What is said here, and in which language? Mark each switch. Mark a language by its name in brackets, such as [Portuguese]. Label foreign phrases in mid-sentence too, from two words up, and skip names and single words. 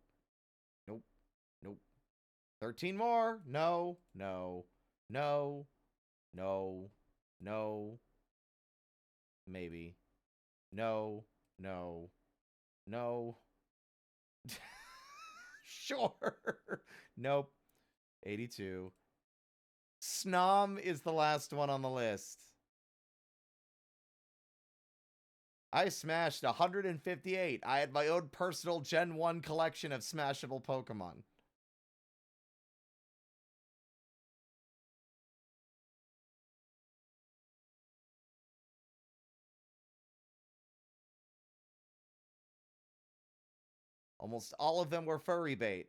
[English] Nope. Nope. 13 more. No. No. No. No. No. Maybe. No. No. No. Sure. Nope. 82. Snom is the last one on the list. I smashed 158. I had my own personal Gen 1 collection of smashable Pokemon. Almost all of them were furry bait.